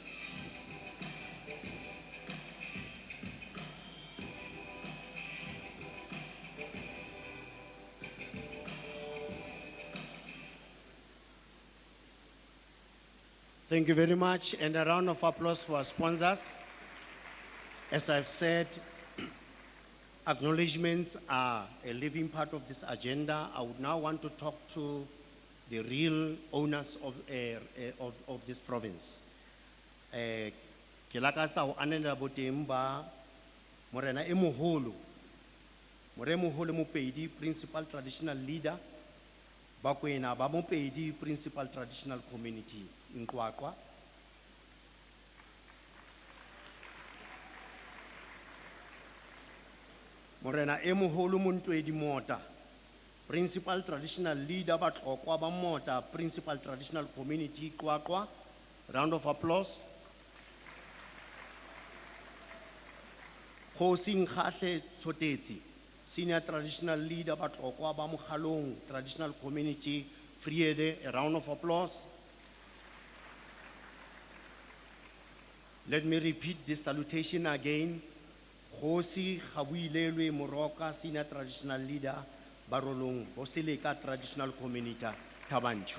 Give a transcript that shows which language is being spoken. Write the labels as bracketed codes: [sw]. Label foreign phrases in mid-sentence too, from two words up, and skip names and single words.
[en] Thank you very much, and a round of applause for our sponsors. As I've said, acknowledgements are a living part of this agenda. I would now want to talk to the real owners of this province. [st] Ke lakatsa ho anela boteng ba morena e moholo, more moholo Mopedi, [en] principal traditional leader, Bakwena ba Mopedi, principal traditional community in Kwakwa. [st] Morena e moholo [en] Montwedi Mota, principal traditional leader Batlokwa ba Mota, principal traditional community Kwakwa. Round of applause. Hosing Khahle Tsotetsi, senior traditional leader Batlokwa ba Mokhalong traditional community Friede. A round of applause. Let me repeat this salutation again. Hosi Khabuilelwe Moroka, senior traditional leader, Barolong, Bosileka traditional community, Tabanchu.